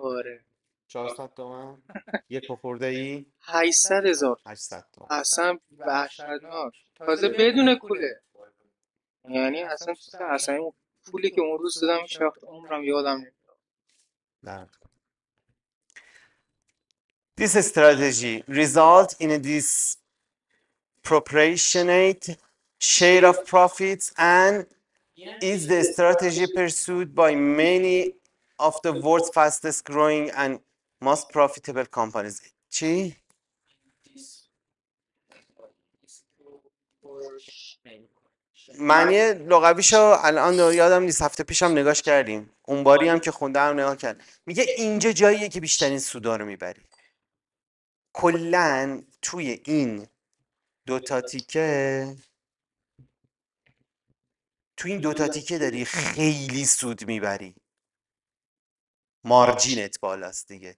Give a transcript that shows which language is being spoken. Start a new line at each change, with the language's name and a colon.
Persian: آره 400 تومن یک خورده ای 800,000 800 تومن. اصلا وحشتناک، تازه بدون کوله. یعنی اصلا اون پولی که اون روز دادم هیچ وقت عمرم یادم نمیاد. نه.
English: This strategy result in a disproportionate share of profits and is the strategy pursued by many of the world's fastest growing and most profitable companies.
Persian: چی؟ معنی لغویشو الان یادم نیست، هفته پیشم نگاش کردیم، اون باری هم که خوندم نگاه کرد. میگه اینجا جاییه که بیشترین سودا رو میبری. کلن توی این دوتا تیکه، توی این دوتا تیکه داری خیلی سود میبری، مارجینت بالاست دیگه.